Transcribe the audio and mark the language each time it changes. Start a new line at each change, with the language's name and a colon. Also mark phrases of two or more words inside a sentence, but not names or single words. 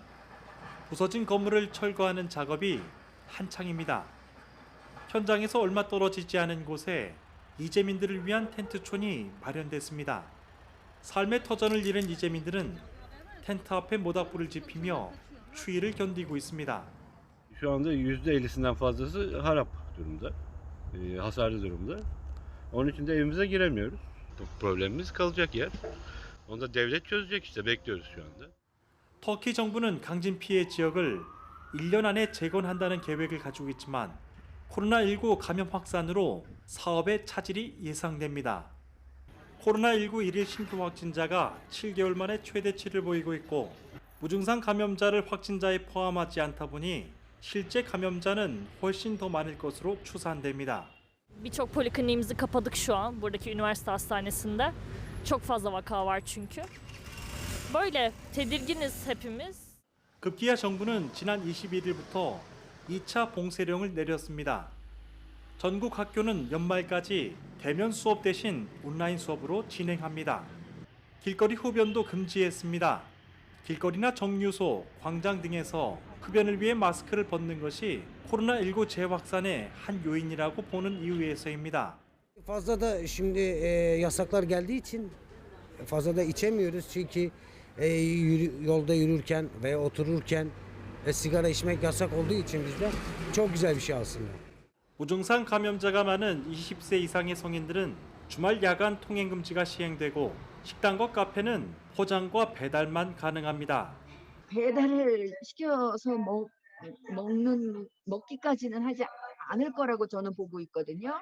Korean: 부서진 건물을 철거하는 작업이 한창입니다. 현장에서 얼마 떨어지지 않은 곳에 이재민들을 위한 텐트촌이 마련됐습니다. 삶의 터전을 잃은 이재민들은 텐트 앞에 모닥불을 지피며 추위를 견디고 있습니다.
Turkish: Şu anda %50'sinden fazlası harap durumda, hasarlı durumda. Onun için de evimize giremiyoruz. Problemimiz kalacak yer. Onu da devlet çözecek işte bekliyoruz şu anda.
Korean: 터키 정부는 강진 피해 지역을 1년 안에 재건한다는 계획을 가지고 있지만 코로나19 감염 확산으로 사업의 차질이 예상됩니다. 코로나19 일일 신규 확진자가 7개월 만에 최대치를 보이고 있고 무증상 감염자를 확진자에 포함하지 않다 보니 실제 감염자는 훨씬 더 많을 것으로 추산됩니다.
Turkish: Birçok polikliniğimizi kapadık şu an buradaki üniversite hastanesinde. Çok fazla vaka var çünkü. Böyle tedirginiz hepimiz.
Korean: 급기야 정부는 지난 21일부터 2차 봉쇄령을 내렸습니다. 전국 학교는 연말까지 대면 수업 대신 온라인 수업으로 진행합니다. 길거리 흡연도 금지했습니다. 길거리나 정류소, 광장 등에서 흡연을 위해 마스크를 벗는 것이 코로나19 재확산의 한 요인이라고 보는 이유에서입니다.
Turkish: Fazla da şimdi yasaklar geldiği için fazla da içemiyoruz çünkü yolda yürürken veya otururken sigara içmek yasak olduğu için bizde çok güzel bir şey aslında.
Korean: 무증상 감염자가 많은 20세 이상의 성인들은 주말 야간 통행 금지가 시행되고 식당과 카페는 포장과 배달만 가능합니다. 배달을 시켜서 먹기까지는 하지 않을 거라고 저는 보고 있거든요.